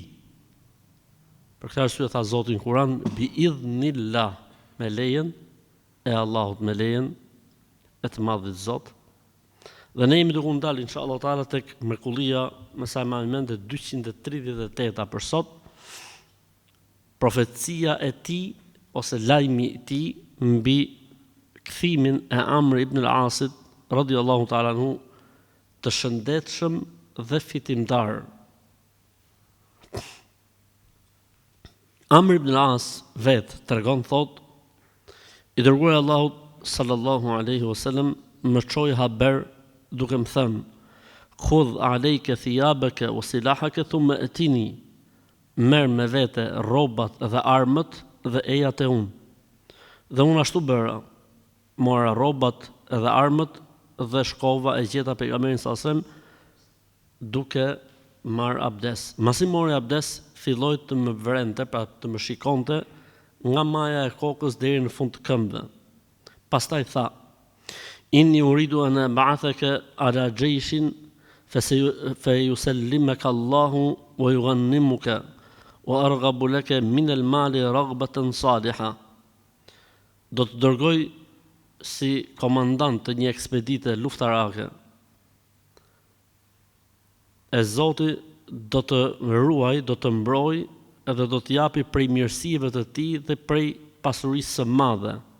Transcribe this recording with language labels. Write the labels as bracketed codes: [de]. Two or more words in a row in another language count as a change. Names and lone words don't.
[sq] Për këtë arsye tha Zoti në Kur'an [ar] بإذن الله, [sq] me lejen e Allahut, me lejen e të Madhit Zot. Dhe ne jemi duke u ndalë [ar] إن شاء الله تعالى [sq] tek mrekullia me sa më mend 238 për sot. Profecia e tij ose lajmi i tij mbi kthimin e Amr ibn al-Asit [ar] رضي الله تعالى عنه [sq] të shëndetshëm dhe fitimtar. Amr ibn al-As vetë tregon, thot, i dërguar i Allahut [ar] صلى الله عليه وسلم [sq] më çoi haber duke më thënë: [ar] "خذ عليك ثيابك وسلاحك ثم ائتني." [sq] Merr me vete rrobat dhe armët dhe eja te unë. Dhe unë ashtu bëra. Mora rrobat dhe armët dhe shkova e gjeta pejgamberin [ar] صلى الله عليه وسلم [sq] duke marr abdes. Masi mori abdes, filloi të më vrente, pra të më shikonte nga maja e kokës deri në fund të këmbëve. Pastaj tha: [ar] "إني أريد أن أبعثك على جيش فيسلمك الله ويغنمك وأرغب لك من المال رغبة صالحة." [sq] Do të dërgoj si komandant të një ekspedite luftarake. E Zoti do të ruaj, do të mbroj edhe do të japi prej mirësive të tij dhe prej pasurisë së madhe.